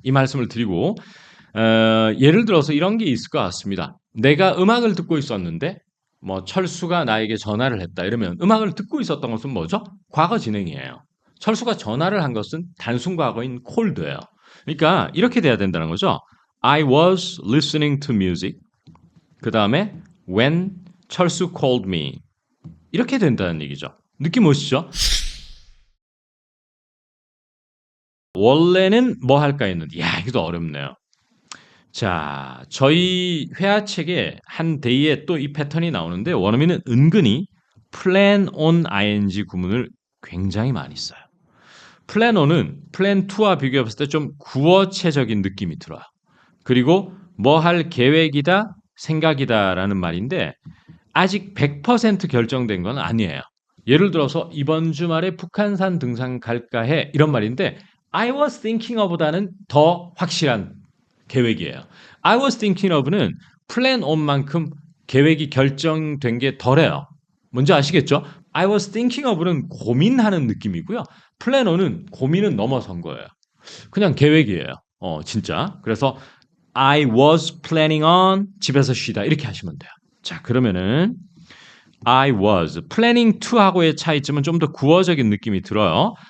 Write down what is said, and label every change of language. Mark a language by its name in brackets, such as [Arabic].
[Korean] 이 말씀을 드리고 예를 들어서 이런 게 있을 것 같습니다. 내가 음악을 듣고 있었는데 뭐 철수가 나에게 전화를 했다 이러면 음악을 듣고 있었던 것은 뭐죠? 과거 진행이에요. 철수가 전화를 한 것은 단순 과거인 called예요. 그러니까 이렇게 돼야 된다는 거죠. [English] I was listening to music. [Korean] 그 다음에 when 철수 called me. 이렇게 된다는 얘기죠. 느낌 오시죠? 원래는 뭐 할까 했는데 이것도 어렵네요. 자, 저희 회화책에 한 데이에 또 이 패턴이 나오는데 원어민은 은근히 plan on ing 구문을 굉장히 많이 써요. plan on은 plan to와 비교했을 때 좀 구어체적인 느낌이 들어요. 그리고 뭐 할 계획이다, 생각이다라는 말인데 아직 100% 결정된 건 아니에요. 예를 들어서 이번 주말에 북한산 등산 갈까 해 이런 말인데 I was thinking of 보다는 더 확실한 계획이에요. I was thinking of 는 plan on만큼 계획이 결정된 게 덜해요. 뭔지 아시겠죠? I was thinking of 는 고민하는 느낌이고요. plan on은 고민은 넘어선 거예요. 그냥 계획이에요. 진짜. 그래서 I was planning on 집에서 쉬다 이렇게 하시면 돼요. 자, 그러면은 I was planning to 하고의 차이점은 좀 더 구어적인 느낌이 들어요.